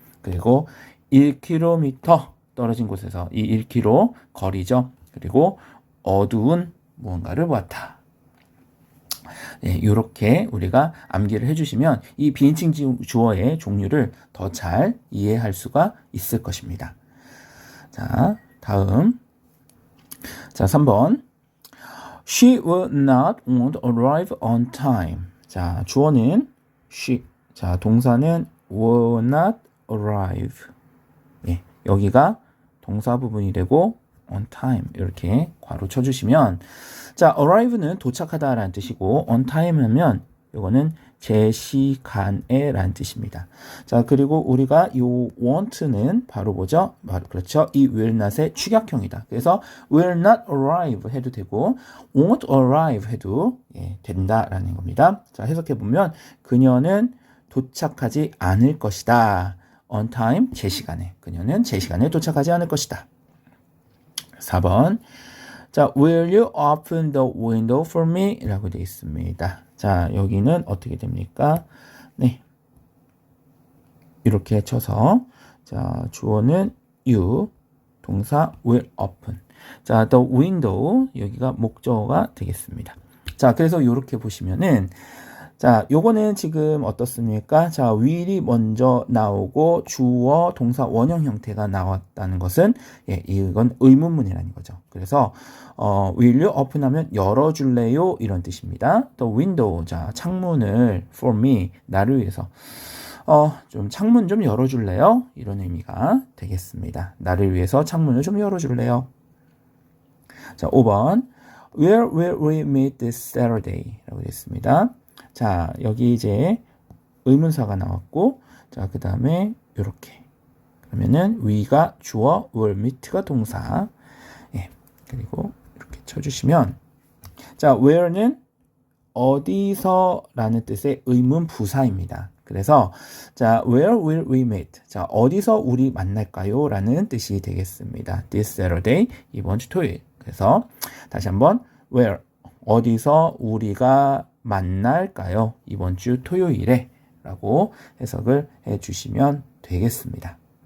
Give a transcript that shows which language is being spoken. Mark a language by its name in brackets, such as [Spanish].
[Korean] 그리고 1km 떨어진 곳에서 이 1km 거리죠. 그리고 어두운 무언가를 보았다. 네, 이렇게 우리가 암기를 해주시면 이 비인칭 주어의 종류를 더 잘 이해할 수가 있을 것입니다. 자, 다음. 자, 3번. [English] She will won't arrive on time. [Korean] 자, 주어는 she. 자, 동사는 will not arrive. 예, 여기가 동사 부분이 되고 on time 이렇게 괄호 쳐주시면 자, arrive는 도착하다라는 뜻이고 on time 하면 이거는 제 시간에 라는 뜻입니다. 자, 그리고 우리가 이 want는 바로 뭐죠? 바로 그렇죠. 이 will not의 축약형이다. 그래서 will not arrive 해도 되고 won't arrive 해도 된다라는 겁니다. 자, 해석해보면 그녀는 도착하지 않을 것이다. on time, 제 시간에. 그녀는 제 시간에 도착하지 않을 것이다. 4번. [English] 자, will you open the window for me? [Korean] 라고 되어 있습니다. 자, 여기는 어떻게 됩니까? 네. 이렇게 쳐서, 자, 주어는 you, 동사 will open. 자, the window, 여기가 목적어가 되겠습니다. 자, 그래서 이렇게 보시면은, 자, 요거는 지금 어떻습니까? 자, will이 먼저 나오고 주어, 동사, 원형 형태가 나왔다는 것은 이건 의문문이라는 거죠. 그래서 [English] will you open [Korean] 하면 열어줄래요? 이런 뜻입니다. 또 window, 자, 창문을 for me, 나를 위해서 좀 창문 좀 열어줄래요? 이런 의미가 되겠습니다. 나를 위해서 창문을 좀 열어줄래요? [English] 자, 5번 Where will we meet this Saturday? [Korean] 라고 되어 있습니다. 자, 여기 이제 의문사가 나왔고, 자, 그 다음에 요렇게. 그러면은 we가 주어, will meet가 동사. 예. 그리고 이렇게 쳐주시면, 자, where는 어디서라는 뜻의 의문 부사입니다. [English] 그래서, 자, where will we meet? [Korean] 자, 어디서 우리 만날까요? 라는 뜻이 되겠습니다. [English] This Saturday, [Korean] 이번 주 토요일. 그래서, 다시 한번, where, 어디서 우리가 만날까요? 이번 주 토요일에 라고 해석을 해 주시면 되겠습니다.